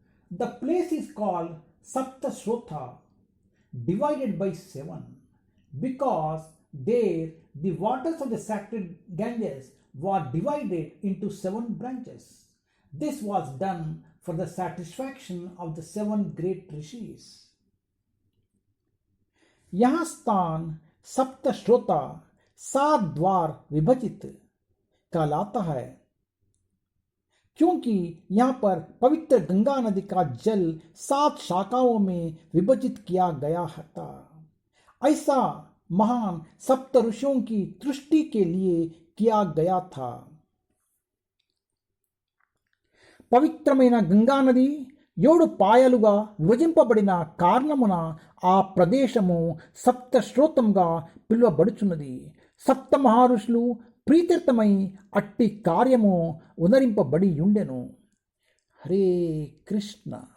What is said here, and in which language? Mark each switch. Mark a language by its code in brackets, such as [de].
[en] The place is called Saptashrota, divided by 7, because there the waters of the sacred Ganges were divided into 7 branches. This was done for the satisfaction of the 7 great rishis. [hi] यहाँ स्थान सप्तश्रोता 7 द्वार विभजित कहलाता है, क्योंकि यहाँ पर पवित्र गंगा नदी का जल 7 शाखाओं में विभाजित किया गया था. ऐसा महान सप्त ऋषियों की तुष्टि के लिए किया गया था. [te] పవిత్రమైన గంగా నది 7 పాయలుగా విభజింపబడిన కారణమున ఆ ప్రదేశము సప్తశ్రోతంగా పిలువబడుచున్నది. సప్త మహర్షులు ప్రీతిర్థమై అట్టి కార్యము ఉనరింపబడి ఉండెను. హరే కృష్ణ.